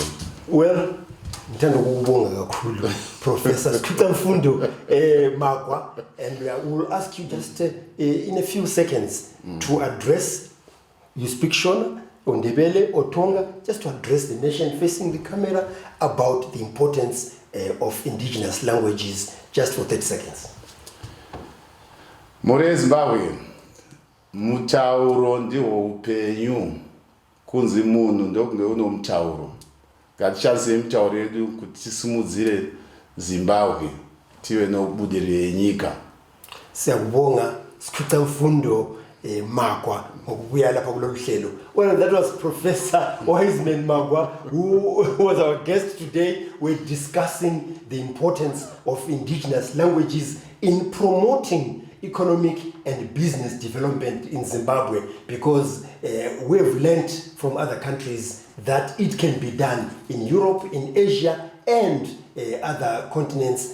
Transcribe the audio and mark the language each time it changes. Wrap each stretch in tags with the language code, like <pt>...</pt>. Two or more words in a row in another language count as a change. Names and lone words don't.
<en>Well, Professor Skutamfundo Magwa, and we will ask you just in a few seconds to address, you speak Shona, Ondebele, or Tonga, just to address the nation facing the camera about the importance of indigenous languages, just for 30 seconds.</en> <sn>More Zimbabwe, mutauro ndiwo upenyu, kunzi munhu ndokunge uno mutauro. Ngatishandise mitauro yedu kuti tisimudzire Zimbabwe tive nobudiriro yenyika.</sn> <nd>Siyabonga Skutamfundo Magwa ngokubuya lapha kulolu hlelo.</nd> <en>Well, that was Professor Wiseman Magwa, who was our guest today. We're discussing the importance of indigenous languages in promoting economic and business development in Zimbabwe, because we have learned from other countries that it can be done in Europe, in Asia, and other continents.</en>